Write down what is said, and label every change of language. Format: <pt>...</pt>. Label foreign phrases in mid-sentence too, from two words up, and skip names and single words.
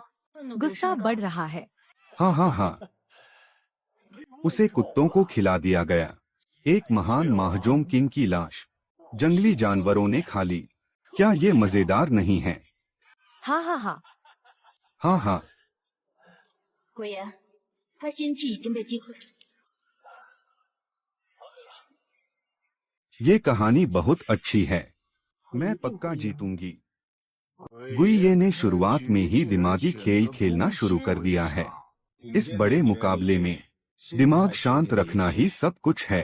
<hi>गुस्सा बढ़ रहा है। हाँ हाँ हाँ, उसे कुत्तों को खिला दिया गया। एक महान महाजोंग किंग की लाश जंगली जानवरों ने खा ली। क्या ये मजेदार नहीं है? हाँ हाँ हाँ। हाँ हाँ,</hi> <zh>鬼爷，他心气已经被击溃。</zh> <hi>ये कहानी बहुत अच्छी है। मैं पक्का जीतूंगी। गुइये ने शुरुआत में ही दिमागी खेल खेलना शुरू कर दिया है। इस बड़े मुकाबले में दिमाग शांत रखना ही सब कुछ है।</hi>